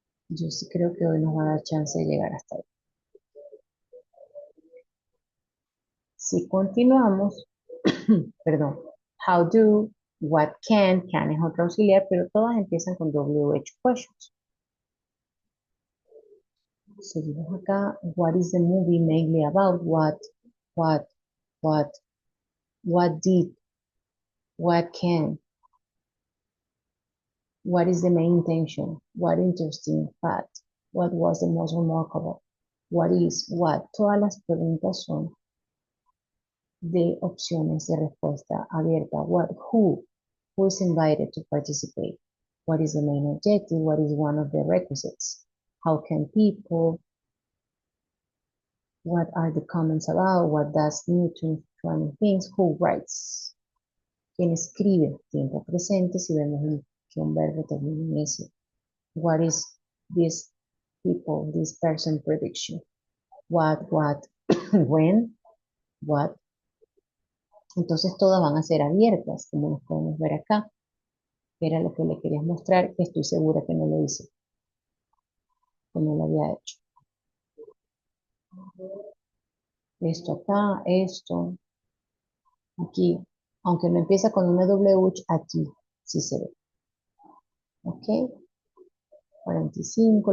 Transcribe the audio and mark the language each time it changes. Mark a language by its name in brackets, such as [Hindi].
[Spanish] Yo sí creo que hoy nos va a dar chance de llegar hasta ahí. Si continuamos, perdón, [English] how do, what can [Spanish] es otro auxiliar, pero todas empiezan con WH questions. Seguimos acá, [English] what is the movie mainly about? What, what, what did, what can, what is the main intention? What interesting fact? What was the most remarkable? What is, what? [Spanish] Todas las preguntas son de opciones de respuesta abierta. [English] What, who is invited to participate? What is the main objective? What is one of the requisites? How can people? What are the comments about? What does Newton twenty things? Who writes? [Spanish] ¿Quién escribe? Tiempo presente, si vemos que un verbo termina en ese. [English] What is this people, this person prediction? What, when, what. [Spanish] Entonces todas van a ser abiertas, como nos podemos ver acá. Era lo que le quería mostrar, que estoy segura que no lo hice, que no lo había hecho. Esto acá, esto, aquí, aunque no empieza con una WH, aquí sí se ve. ¿Ok? 45.